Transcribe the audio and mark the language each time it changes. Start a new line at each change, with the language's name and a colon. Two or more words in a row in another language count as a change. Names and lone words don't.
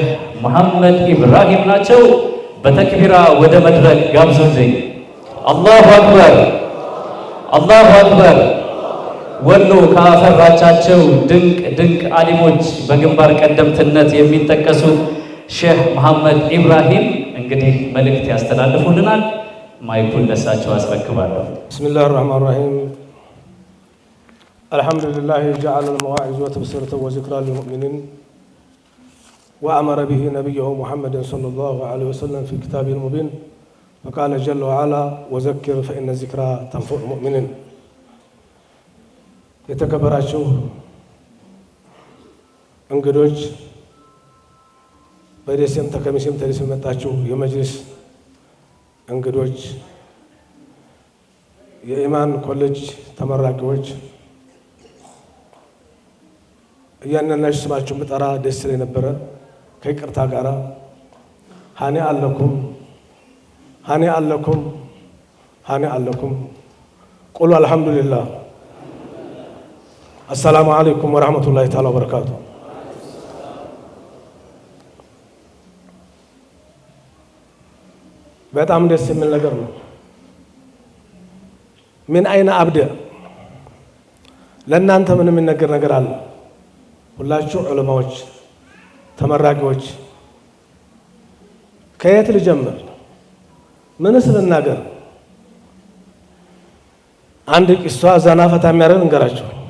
Amharic: መሐመድ ኢብራሂም ናቸው። በተክቢራ ወደ መድረክ ጋብዙልኝ።
Arabic: الله أكبر، الله أكبر።
Amharic: ወሎ ካፈራቻቸው ድንቅ አሊሞች በግንባር ቀደምትነት የሚጠቀሱት ሼህ መሐመድ ኢብራሂም እንግዲህ መልእክት ያስተላልፉልናል። ማይኩን ለሳቸው አስረክባለሁ።
Arabic: بسم الله الرحمن الرحيم الحمد لله جعل المواعظ والتبشيرة والذكرى للمؤمنين وأمر به نبيه محمدا صلى الله عليه وسلم في كتابه المبين فقال جل وعلا وذكر فإن الذكرى تنفع المؤمنين
Amharic: የተከበራችሁ እንግዶች በደሴም ተከሚሴም ተደሴም መጣችሁ የመጅሊስ እንግዶች የኢማን ኮሌጅ ተመራቂዎች እያንዳንዳችሁ ስማችሁን ብጠራ ደስ ይለኝ ነበረ ከይቅርታ ጋር
Arabic: هنيئا لكم هنيئا لكم هنيئا لكم قل الحمد لله السلام عليكم ورحمة الله تعالى وبركاته
Amharic: በጣም ደስ የሚል ነገር ነው ምን አይነ አብደ ለእናንተ ምን የሚነገር ነገር አለ ሁላችሁ ዑለማዎች ተመራቂዎች ከየት ልጀምር ምንስ ልናገር አንድ ቂሷ ዘና ፈታ የሚያደርግ እንገራችሁ